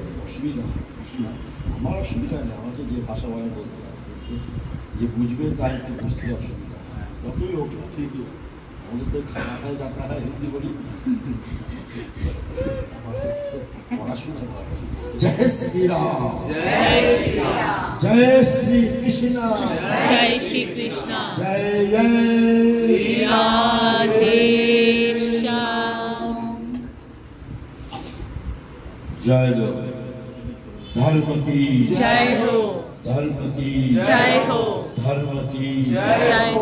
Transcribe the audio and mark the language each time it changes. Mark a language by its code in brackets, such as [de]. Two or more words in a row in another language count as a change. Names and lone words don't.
[bn] অসুবিধা না, আমার অসুবিধা নেই, আমাকে যে ভাষা বলে বলতে পারে, যে বুঝবে তাই একটু বুঝতে অসুবিধা, যতই হোক ঠিকই। আমাদের তো খাওয়া খায় যাতা হয় হিন্দি বলি, পড়াশোনা। জয় শ্রীরাম, জয় শ্রী কৃষ্ণ, [hi] जय श्री कृष्णा, [bn] জয় জয় [hi] श्री राधे श्याम। जय हो धर्म की, जय हो धर्म की, जय हो धर्म की, जय हो